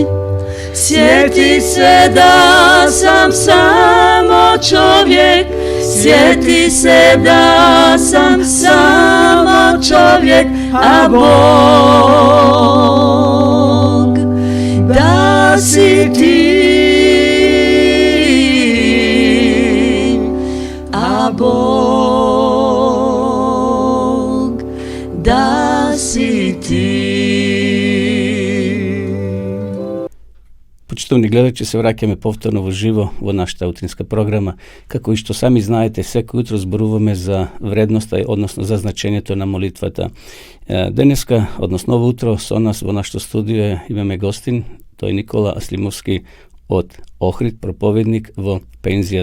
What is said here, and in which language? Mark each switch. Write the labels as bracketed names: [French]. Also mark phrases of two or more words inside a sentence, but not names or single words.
[Croatian] Sjeti se da sam samo čovjek, sjeti se da sam samo čovjek, a Bog da si ti, a Bog da si ti. [Macedonian] Поштовани гледачи, се враќаме повторно во живо во нашата утринска програма. Како и што сами знаете, секој утро зборуваме за вредноста, односно за значењето на молитвата. Денеска, односно ово утро, со нас во нашето студио имаме гостин, тој Никола Аслимовски од Охрид, проповедник во пензија.